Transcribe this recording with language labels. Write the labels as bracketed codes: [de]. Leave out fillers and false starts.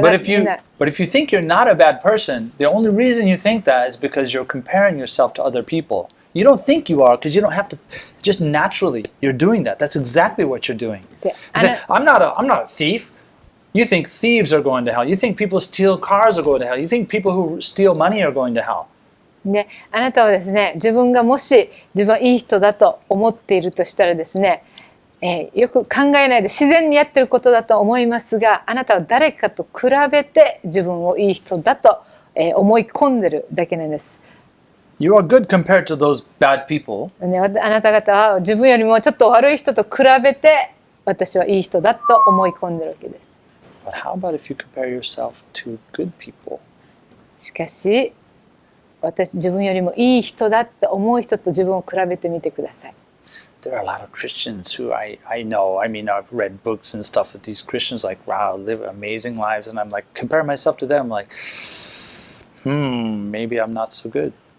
[en] But if you think you're not a bad person, the only reason you think that is because you're comparing yourself to other people. You don't think you are because you don't have to. Just naturally, you're doing that. That's exactly what you're doing. You say, I'm not a thief. You think thieves are going to hell. You think people steal cars are going to hell. You think people who steal money are going to hell. [ja] で、あなたはですね、自分がもし自分はいい人だと思っているとしたらですね、よく考えないで自然にやってることだと思いますが、あなたは誰かと比べて自分をいい人だと、思い込んでるだけなんです。 [en] You are good compared to those bad people. [ja] ね、あなた方は自分よりもちょっと悪い人と比べて私はいい人だと思い込んでるわけです。 [en] But how about if you compare yourself to good people? [ja] しかし自分よりもいい人だって思う人と自分を比べてみてください。 [en] There are a lot of Christians who I know. I mean, I've read books and stuff with these Christians like, wow, live amazing lives. And I'm like, compare myself to them. Like, maybe I'm not so good.